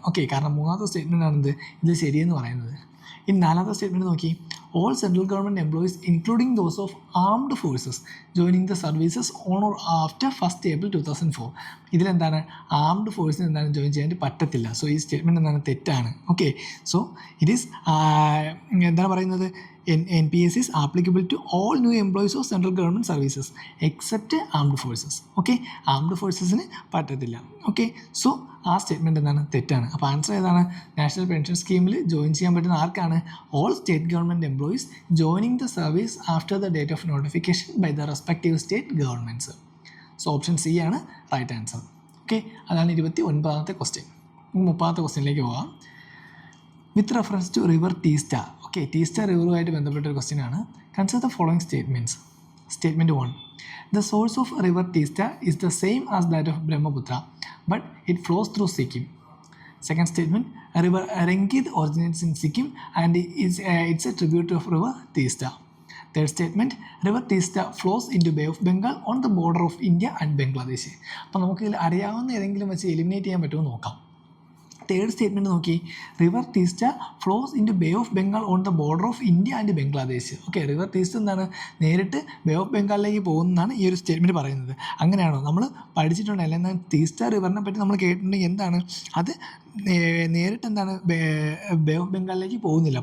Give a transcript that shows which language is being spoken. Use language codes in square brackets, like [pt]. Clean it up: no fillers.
[ml] Okay, കാരണം മൂന്നാമത്തെ statement ആണെന്ത് ഇത് ശരിയെന്ന് പറയുന്നത്. ഇനി നാലാമത്തെ സ്റ്റേറ്റ്മെൻറ്റ് നോക്കി [en] All central government employees including those of armed forces joining the services on or after 1st April 2004. [ml] ഇതിലെന്താണ് armed ഫോഴ്സിന് എന്താണ് ജോയിൻ ചെയ്യാൻ പറ്റത്തില്ല. സോ ഈ സ്റ്റേറ്റ്മെൻറ്റ് എന്താണ് തെറ്റാണ്. [en] okay, so it is [ml] എന്താണ് പറയുന്നത് [en] NPS is applicable to all new employees of central government services except armed forces. [ml] Okay, armed ഫോഴ്സസിന് പറ്റത്തില്ല. Okay, so ആ സ്റ്റേറ്റ്മെൻറ്റ് എന്താണ് തെറ്റാണ്. അപ്പോൾ ആൻസർ ഏതാണ്? നാഷണൽ പെൻഷൻ സ്കീമിൽ ജോയിൻ ചെയ്യാൻ പറ്റുന്ന ആർക്കാണ്? [en] All state government employees joining the service after the date of notification by the respective state governments. [ml] So option C ആണ് റൈറ്റ് ആൻസർ. ഓക്കെ, അതാണ് 29ാമത്തെ ക്വസ്റ്റ്യൻ. 30ാമത്തെ ക്വസ്റ്റ്യനിലേക്ക് പോകാം. [en] With reference to river Teesta. [ml] Okay, Teesta റിവറുമായിട്ട് ബന്ധപ്പെട്ടൊരു question ആണ്. [en] Consider the following statements. Statement 1, the source of river Teesta is the same as that of Brahmaputra but it flows through Sikkim. Second statement, river Rengid originates in Sikkim and it's a tributary of river Teesta. Third statement, river Teesta flows into Bay of Bengal on the border of India and Bangladesh. [ml] അപ്പോൾ നമുക്ക് ഇതിൽ അറിയാവുന്ന ഏതെങ്കിലും വെച്ച് eliminate ചെയ്യാൻ പറ്റുമോ നോക്കാം. Third statement നോക്കി [en] River Teesta flows into bay of Bengal on the border of India and Bangladesh. [ml] Okay, river Teesta എന്താണ് നേരിട്ട് ബേ ഓഫ് ബംഗാളിലേക്ക് പോകുന്നതാണ് ഈ ഒരു സ്റ്റേറ്റ്മെൻറ്റ് പറയുന്നത്. അങ്ങനെയാണോ? നമ്മൾ പഠിച്ചിട്ടുണ്ട് അല്ലെങ്കിൽ എന്നാൽ ടീസ്റ്റ റിവറിനെ പറ്റി നമ്മൾ കേട്ടിട്ടുണ്ടെങ്കിൽ എന്താണ് അത് നേരിട്ട് എന്താണ് ബേ ഓഫ് ബംഗാളിലേക്ക് പോകുന്നില്ല.